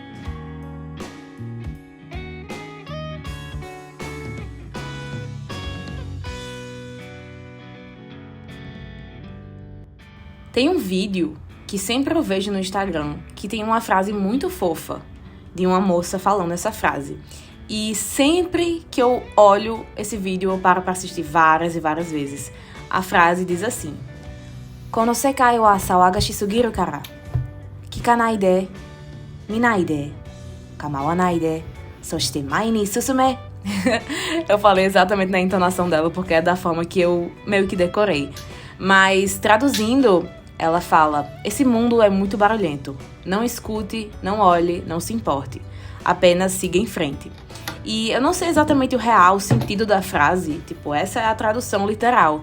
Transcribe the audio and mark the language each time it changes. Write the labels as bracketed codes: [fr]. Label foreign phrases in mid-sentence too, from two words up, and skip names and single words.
[pt] Tem um vídeo que sempre eu vejo no Instagram que tem uma frase muito fofa de uma moça falando essa frase. E sempre que eu olho esse vídeo eu paro pra assistir várias e várias vezes. A frase diz assim: [ja] この世界は騒がしすぎるから. 聞かないで、見ないで、構わないで、そして前に進め. [pt] Eu falei exatamente na entonação dela porque é da forma que eu meio que decorei. Mas traduzindo, ela fala: esse mundo é muito barulhento. Não escute, não olhe, não se importe. Apenas siga em frente. E eu não sei exatamente o real sentido da frase, tipo, essa é a tradução literal.